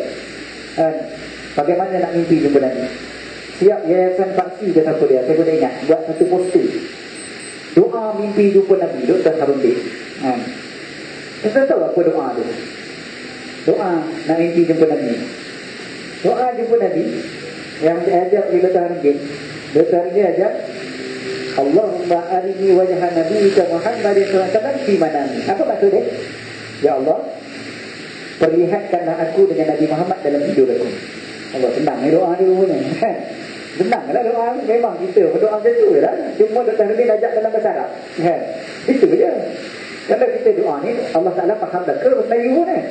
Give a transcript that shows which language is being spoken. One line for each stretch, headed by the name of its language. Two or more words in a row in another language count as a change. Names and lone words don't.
Malay: Bagaimana nak mimpi jumpa Nabi. Siap Yayasan Paksi ke siapa dia, saya boleh ingat, buat satu poster doa mimpi jumpa Nabi, Dr. Harudin. Saya tahu apa doa tu. Doa nak mimpi jumpa Nabi. Doa jumpa Nabi yang diajar oleh Dr. Harudin. Dr. Harudin ajar,
Arabic: اللهم أرني وجه نبيك محمد صلى الله عليه وسلم في منامي.
Malay: Apa maksud dia? Ya Allah, perlihatkanlah aku dengan Nabi Muhammad dalam tidur aku. Allah, senang ni doa ni rupanya. Senang lah doa ni. Memang kita berdoa macam tu lah. Cuma Dr. Hamid ajak dalam bahasa Arab. Itu je. Kalau kita doa ni, Allah Ta'ala faham dah ke Melayu pun kan.